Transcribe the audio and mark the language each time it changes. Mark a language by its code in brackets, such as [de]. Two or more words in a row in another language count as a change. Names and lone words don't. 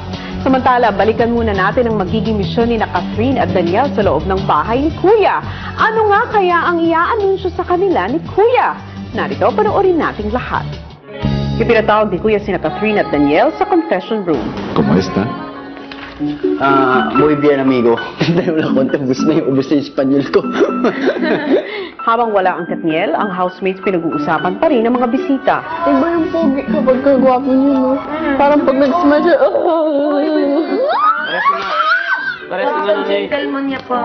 [tl] Samantala, balikan muna natin ang magiging misyon ni Catherine at Daniel sa loob ng bahay ni Kuya. Ano nga kaya ang ia-anunsyo sa kanila ni Kuya? Narito, panoorin nating lahat. Ipinatawag ni Kuya sina Catherine at Daniel sa [en] confession room. [tl] Kumusta? [es] Muy bien, amigo. [tl] Dahil wala konti, ubus na yung Espanyol ko. Habang wala ang Katniel, ang housemates pinag-uusapan pa rin ang mga bisita. Iba yung pogi kapag kagwapo niyo, no? Parang pag nag-smash siya, Kalman niya pa.